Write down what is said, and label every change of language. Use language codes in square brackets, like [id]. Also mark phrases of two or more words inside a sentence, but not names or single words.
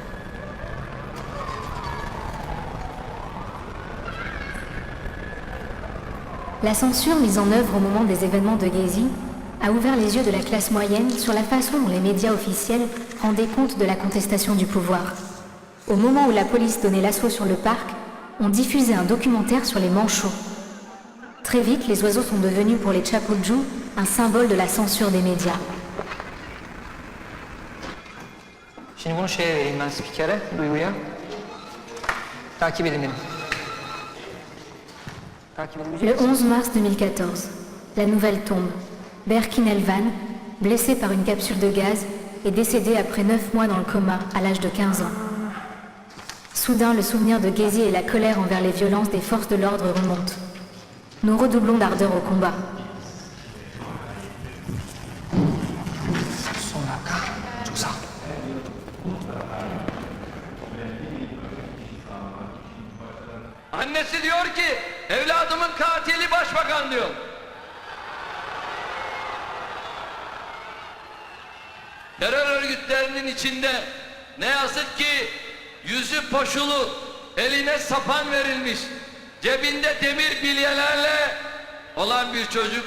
[fr] La censure mise en œuvre au moment des événements de Gezi a ouvert les yeux de la classe moyenne sur la façon dont les médias officiels rendaient compte de la contestation du pouvoir. Au moment où la police donnait l'assaut sur le parc, on diffusait un documentaire sur les manchots. Très vite, les oiseaux sont devenus pour les Chapulju un symbole de la censure des médias. [tr] Şimdi bunu şeye vereyim ben spikere, Duygu'ya. Takip edin beni. [fr] Le 11 mars 2014, la nouvelle tombe. Berkin Elvan, blessé par une capsule de gaz, est décédé après 9 mois dans le coma, à l'âge de 15 ans. Soudain, le souvenir de Gezi et la colère envers les violences des forces de l'ordre remontent. Nous redoublons d'ardeur au combat. [tr] Annesi diyor ki evladımın katili başbakan diyor. Terör örgütlerinin içinde ne yazık ki yüzü poşulu, eline sapan verilmiş, cebinde demir bilyelerle olan bir çocuk.